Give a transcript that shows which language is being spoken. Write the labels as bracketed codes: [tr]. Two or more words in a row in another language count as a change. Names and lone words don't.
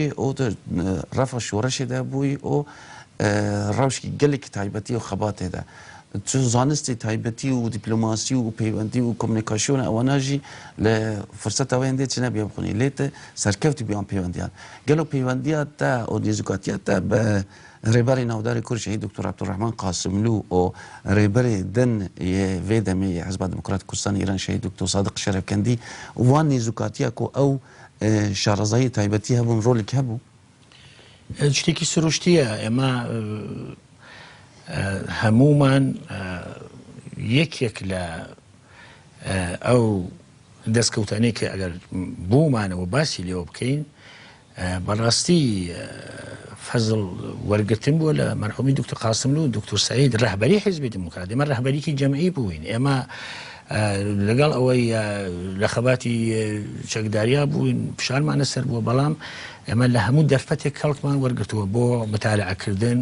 [ku] ئەو ڕەفە شۆڕشێدا بووی ئەو ڕەوشکی گەلێکی تایبەتی و خەباتێدا چ زانستی تایبەتی و دیپلۆماسی و پەیوەندی و کۆمونیکاسیۆن ئەواناژی لە فرسەتەوەیان دێت چ نەبێ بخونی لێتە سەرکەوتی بیان پەیوەندیان گەلو پەیوەندیات تا ئەو نێزوکاتیات تا بە ڕێبەری ناوداری کورد شەهید دکتۆر عەبدوڕەحمان قاسملو و ڕێبەری دن vê demê Hizba Demokratîk Kurdistanê Îran şehîd Dr. Sadiq Şerefkendî wan nêzûkatiya ku ew şarazayî taybetî hebûn rolek hebû [ckb] شتێکی سروشتیە ئێمە هەمومان یەکێک لە ئەو دەستکەوتانەی کە ئەگەر بوومانەوە باسی لێوە بکەین بەڕاستی فەزڵ وەرگرتن بووە لە مەرحومی دکتۆر قاسملو و دکتۆر سعید ڕەهبەری حیزبی دموکرات ئێمە ڕەهبەریکی جەمعی بووین ئێمە لەگەڵ ئەوەی لە خەباتی چەکداریا بووین فشارمانە سەر بووە بەڵام ئێمە لە هەموو دەرفەتێک کەڵکمان وەرگرتووە بۆ متالعەکردن